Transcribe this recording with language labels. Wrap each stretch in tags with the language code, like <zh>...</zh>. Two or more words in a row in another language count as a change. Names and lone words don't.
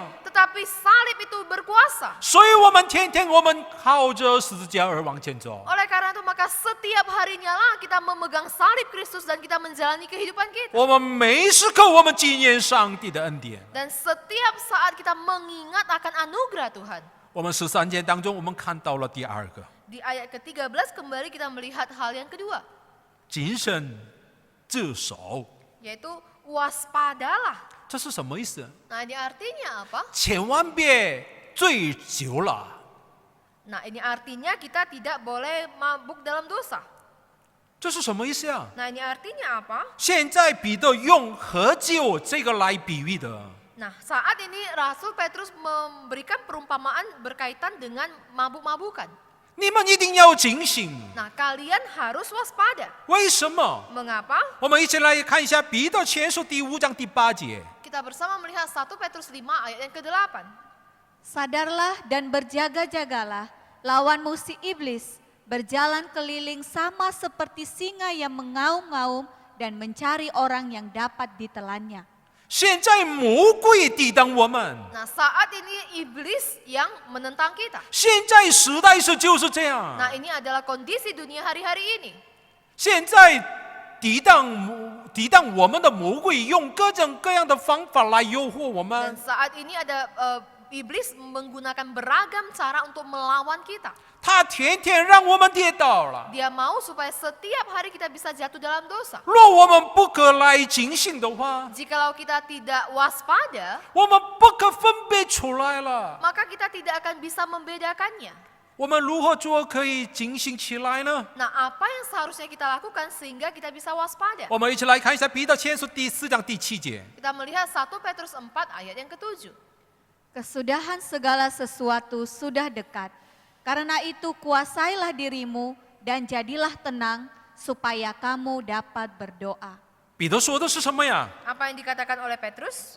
<id>Tetapi salib itu berkuasa.</id> <zh>所以我们天天我们靠着十字架而往前走。</zh> <id>Oleh karena itu maka setiap harinya lah kita memegang salib Kristus dan kita menjalani kehidupan kita.</id> <zh>我们每时刻我们纪念上帝的恩典。</zh> <id>Dan setiap saat kita mengingat akan anugerah Tuhan.</id> <zh>我们13节当中，我们看到了第二个</zh> <id>Di ayat ke-13 kembali kita melihat hal yang kedua,</id> <zh>谨慎自守，</zh> <id>yaitu waspadalah.</id> <zh>这是什么意思？</zh> <id>Nah, ini artinya apa?</id> <zh>千万别醉酒了。</zh> <id>Nah, ini artinya kita tidak boleh mabuk dalam dosa.</id> <zh>这是什么意思啊？</zh> <id>Nah, ini artinya apa?</id> <zh>现在彼得用喝酒这个来比喻的。</zh> <id>Nah, saat ini Rasul Petrus memberikan perumpamaan berkaitan dengan mabuk-mabukan.</id> <zh>你们一定要警醒，</zh> <id>Nah, kalian harus waspada.</id> <zh>为什么？</zh> <id>Mengapa?</id> <zh>我们一起来看一下彼得前书第5章第8节。</zh> <id>Kita bersama melihat 1 Petrus 5 ayat yang ke-8. Sadarlah dan berjaga-jagalah, lawanmu si iblis, berjalan keliling sama seperti singa yang mengaum-ngaum dan mencari orang yang dapat ditelannya.</id> <zh>现在魔鬼抵挡我们，</zh> <id>Nah, saat ini iblis yang menentang kita.</id> <zh>现在时代就是这样。</zh> <id>Nah, ini adalah kondisi dunia hari-hari ini.</id> <zh>现在抵挡我们的魔鬼用各种各样的方法来诱惑我</zh> <id>Dan</id> <zh>们。</zh> <id>saat ini ada iblis menggunakan beragam cara untuk melawan kita.</id> <zh>他天天让我们跌倒了。</zh> <id>Dia mau supaya setiap hari kita bisa jatuh dalam dosa.</id> <zh>若我们不可来警醒的话，</zh> <id>Jikalau kita tidak waspada,</id> <zh>我们不可分别出来了。</zh> <id>maka kita tidak akan bisa membedakannya.</id> <zh>我们如何做可以警醒起来呢？</zh> <id>Nah, apa yang seharusnya kita lakukan sehingga kita bisa waspada?</id> <zh>我们一起来看一下彼得前书第4章第7节。</zh> <id>Kita melihat 1 Petrus 4 ayat yang ke-7. Kesudahan segala sesuatu sudah dekat. Karena itu kuasailah dirimu dan jadilah tenang supaya kamu dapat berdoa.</id> <zh>彼得说的是什么呀？</zh> <id>Apa yang dikatakan oleh Petrus?</id>